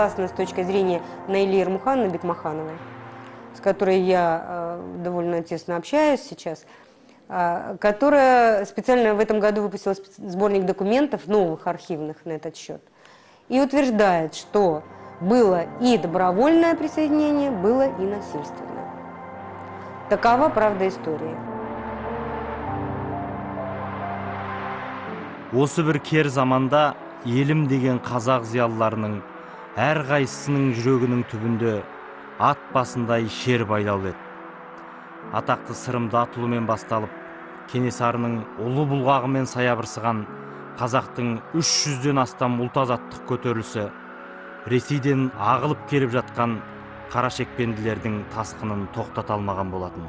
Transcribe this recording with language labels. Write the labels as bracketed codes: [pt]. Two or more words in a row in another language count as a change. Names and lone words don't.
[ru] с точки зрения Наили Ермухановны Бекмахановой, с которой я довольно тесно общаюсь сейчас, которая специально в этом году выпустила сборник документов новых архивных на этот счет и утверждает, что было и добровольное присоединение, было и насильственное. Такова правда истории. [kk] Осы бір кер заманда елім деген қазақ зиялыларының әрқайсысының жүрегінің түбінде ат басындай шер байлаулы еді. Атақты сырымды атылумен басталып, Кенесарының ұлы бұлғағымен саябырсыған қазақтың 300-ден астам ұлт-азаттық көтерілісі, Ресейден ағылып келіп жатқан қарашекпенділердің тасқынын тоқтата алмаған болатын.